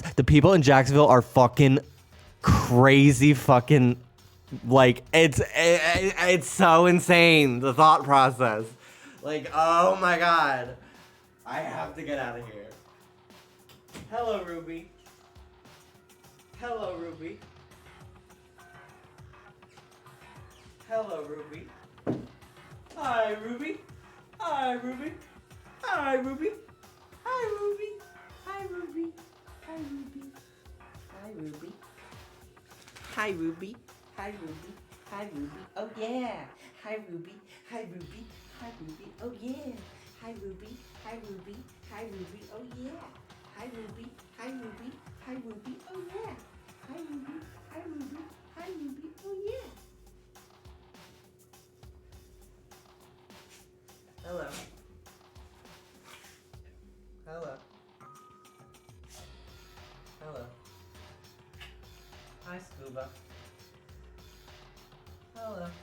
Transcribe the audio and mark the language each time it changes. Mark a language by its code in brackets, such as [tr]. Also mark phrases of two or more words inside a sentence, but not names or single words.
[en] The people in Jacksonville are fucking crazy fucking, like, it's so insane, the thought process. Like, oh my god. I have to get out of here. Hello, Ruby. Hello, Ruby. Hello, Ruby. Hi, Ruby. Hi, Ruby. Hi, Ruby. Hi, Ruby. Hi, Ruby. Hi, Ruby. Hi, Ruby. Hi, Ruby. Hi, Ruby. Hi, Ruby. Oh, yeah. Hi, Ruby. Hi, Ruby. Hi, Ruby. Oh, yeah. Hi, Ruby. Hi, Ruby. Hi, Ruby. Oh, yeah. Hi, Ruby. Hi, Ruby. Hi, Ruby. Oh, yeah. Hi, Ruby. Hi, Ruby. Hi, Ruby. Oh, yeah. Hello. Hello. Hello. Hi, Scuba. Hello.